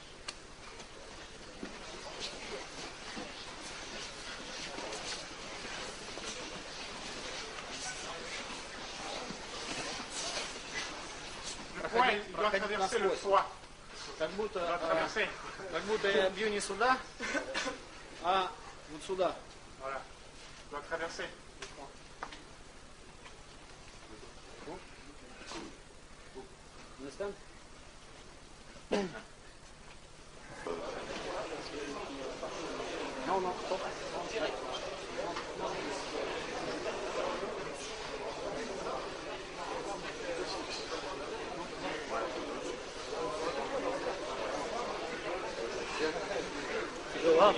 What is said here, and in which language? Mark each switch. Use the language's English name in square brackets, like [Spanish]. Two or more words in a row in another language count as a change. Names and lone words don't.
[Russian] Проходить насквозь. Как будто я бью не сюда, а вот сюда. [French] Voilà. Il doit traverser. [English] Understand? No, no, stop. Go up.